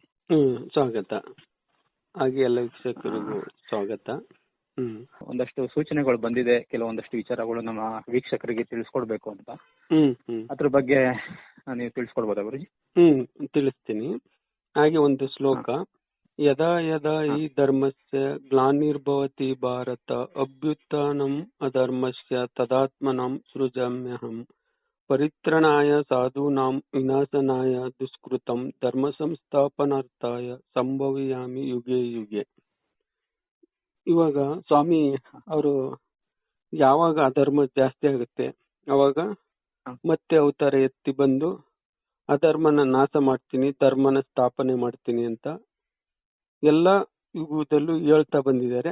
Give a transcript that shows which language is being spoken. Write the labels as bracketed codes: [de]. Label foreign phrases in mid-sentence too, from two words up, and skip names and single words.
[kn] ಸ್ವಾಗತ. ಹಾಗೆ ಎಲ್ಲ ವೀಕ್ಷಕರಿಗೂ ಸ್ವಾಗತ. ಒಂದಷ್ಟು ಸೂಚನೆಗಳು ಬಂದಿದೆ, ಕೆಲವೊಂದಷ್ಟು ವಿಚಾರಗಳು ನಮ್ಮ ವೀಕ್ಷಕರಿಗೆ ತಿಳಿಸ್ಕೊಡ್ಬೇಕು ಅಂತ. ಅದ್ರ ಬಗ್ಗೆ ನೀವು ತಿಳಿಸ್ಕೊಡ್ಬೋದಾ ಗುರುಜಿ? ತಿಳಿಸ್ತೀನಿ. ಹಾಗೆ ಒಂದು ಶ್ಲೋಕ, [sa] ಯದಾ ಯದಾ ಈ ಧರ್ಮಸ್ಯ ಗ್ಲಾನಿರ್ಭವತಿ ಭಾರತ ಅಭ್ಯುತ್ಥಾನಂ ಅಧರ್ಮಸ್ಯ ತದಾತ್ಮನಾಂ ಸೃಜಾಮ್ಯಹಂ ಪರಿತ್ರಾಣಾಯ ಸಾಧೂನಾಂ ವಿನಾಶನಾಯ ದುಷ್ಕೃತಂ ಧರ್ಮ ಸಂಸ್ಥಾಪನಾರ್ಥಾಯ ಸಂಭವಿಯಾಮಿ ಯುಗೆ ಯುಗೆ. [kn] ಇವಾಗ ಸ್ವಾಮಿ ಅವರು ಯಾವಾಗ ಅಧರ್ಮ ಜಾಸ್ತಿ ಆಗುತ್ತೆ ಅವಾಗ ಮತ್ತೆ ಅವತಾರ ಎತ್ತಿ ಬಂದು ಅಧರ್ಮನ ನಾಶ ಮಾಡ್ತೀನಿ, ಧರ್ಮನ ಸ್ಥಾಪನೆ ಮಾಡ್ತೀನಿ ಅಂತ ಎಲ್ಲ ಯುಗದಲ್ಲೂ ಹೇಳ್ತಾ ಬಂದಿದ್ದಾರೆ.